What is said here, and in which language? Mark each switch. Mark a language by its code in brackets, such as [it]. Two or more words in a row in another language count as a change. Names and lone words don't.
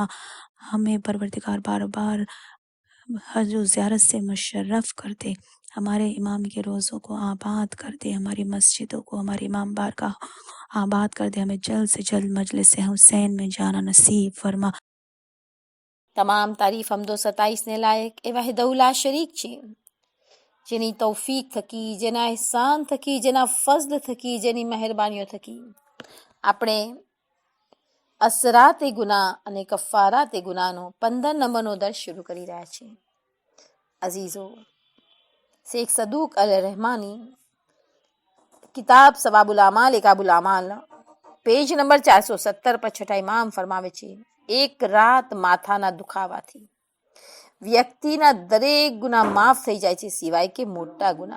[ur] ہمیں پروردگار بار بار حج و زیارت سے مشرف کر دے، ہمارے امام کے روزوں کو آباد کر دے، ہماری مسجدوں کو، ہمارے امام بارگاہ آباد کر دے، ہمیں جلد سے جلد مجلس حسین میں جانا نصیب فرما۔ [gu] તમામ તારીફ હમ્દ વ સતાઇશ ને લાયક એ [ar] وحدہ لا شریک [gu] છે, જેની તૌફીક થકી, જેના એહસાન થકી, જેના ફઝલ થકી, જેની મહેરબાનીઓ થકી અપને અસરાતે ગુના અને કફારાતે ગુનાનો 15 નંબરનો દર્શ શરૂ કરી રહ્યા છે. અઝીઝો, શેખ સદુક અલ રહેમાની કિતાબ સવાબુલ અમાલ એકાબુલ અમાલ પેજ નંબર 417 પર છઠ્ઠા ઇમામ ફરમાવે છે, એક રાત માથાના દુખાવાથી વ્યક્તિના દરેક ગુના માફ થઈ જાય છે સિવાય કે મોટા ગુના.